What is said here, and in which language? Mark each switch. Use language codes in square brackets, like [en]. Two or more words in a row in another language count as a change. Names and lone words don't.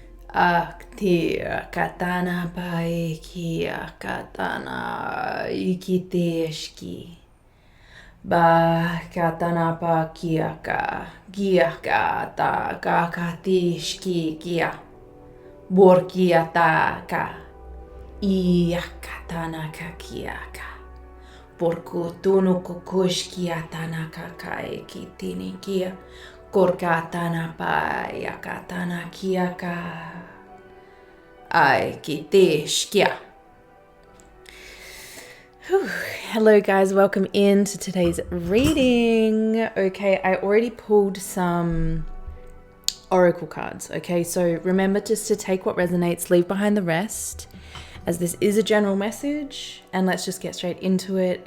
[en] Aktia katana paikia katana ikiteshki. Ba katana pa kiaka. Giaka ta kakatishki kia. Borkia ta ka. Iakatana kakiaka. Porku tunu kukushkia tanaka kai kitini kia. Korkatana pa yakatana kiaka. Ai kitishkia. Hello guys, welcome into today's reading. Okay, I already pulled some oracle cards. Okay, so remember just to take what resonates, leave behind the rest, as this is a general message, and let's just get straight into it.